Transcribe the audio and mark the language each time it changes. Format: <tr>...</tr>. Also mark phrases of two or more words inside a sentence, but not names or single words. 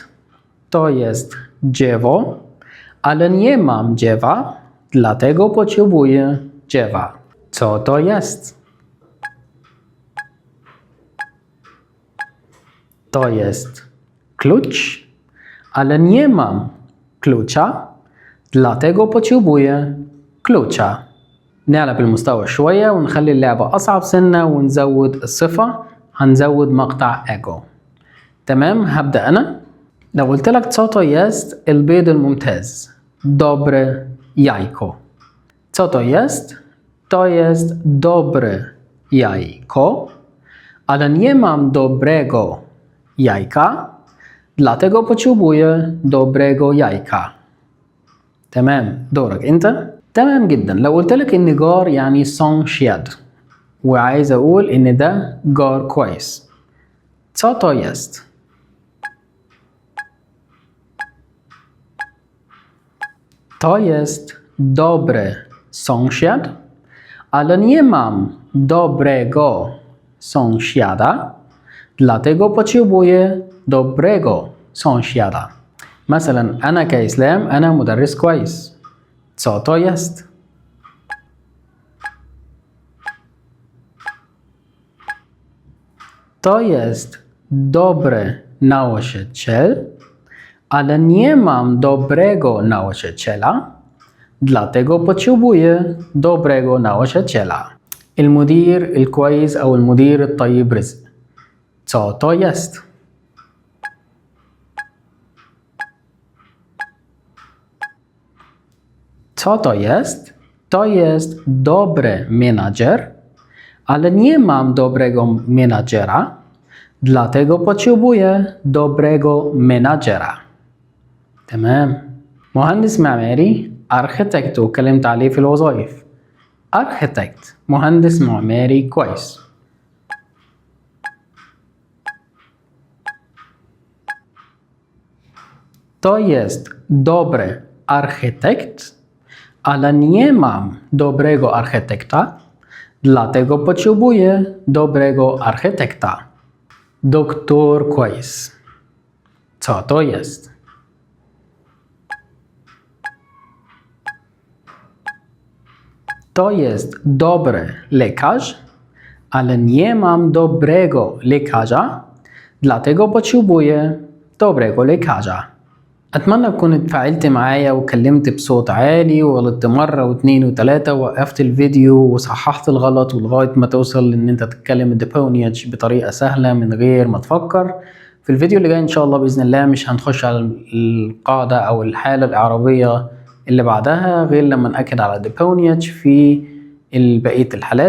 <pl>To jest dziewo, ale nie mam dziewa, dlatego potrzebuję dziewa. Co to jest? To jest klucz, ale nie mam klucza, dlatego potrzebuję klucza.</pl> <ar>نعلى بالمستوى شوية ونخلي اللعبة أصعب سنة ونزود الصفة، هنزود مقطع ايجو. تمام، هبدأ أنا. لو قلت لك</ar> <pl>co to jest</pl> <ar>البيض الممتاز،</ar> <pl>dobre jajko. Co to jest? To jest dobre jajko, ale nie mam dobrego jajka, dlatego potrzebuję dobrego jajka.</pl> <ar>تمام، دورك انت. تمام جدا. لو قلت لك ان جار يعني sąsiad وعايز اقول ان ده جار كويس،</ar> <pl>co to jest? To jest dobry sąsiad, ale nie mam dobrego sąsiada, dlatego potrzebuję dobrego sąsiada.</pl> <ar>مثلا أنا كإسلام أنا مدرس كويس.</ar> <pl>Co to jest? To jest dobry nauczyciel, ale nie mam dobrego nauczyciela, dlatego potrzebuję dobrego nauczyciela.</pl> <ar>المدير الكويس أو المدير الطيب رزق.</ar> <pl>Co to jest? Co to jest? To jest dobry menadżer, ale nie mam dobrego menadżera, dlatego potrzebuję dobrego menadżera.</pl> <ar>تمام. مهندس معماري architect واتكلمت عليه في الوظائف. architect مهندس معماري كويس.</ar> <pl>To jest dobry architekt, ale nie mam dobrego architekta, dlatego potrzebuję dobrego architekta. Doktor كويس. Co to jest? To jest dobry lekarz, ale nie mam dobrego lekarza, dlatego potrzebuję dobrego lekarza.</pl> <ar>أتمنى تكون اتفاعلت معايا وكلمت بصوت عالي وغلطت مرة واثنين وثلاثة ووقفت الفيديو وصححت الغلط ولغاية ما توصل إن أنت تتكلم الديبونيتش بطريقة سهلة من غير ما تفكر. في الفيديو اللي جاي إن شاء الله بإذن الله مش هنخش على القاعدة أو الحالة الإعرابية اللي بعدها غير لما نأكد على الديبونيتش في بقية الحالات.</ar>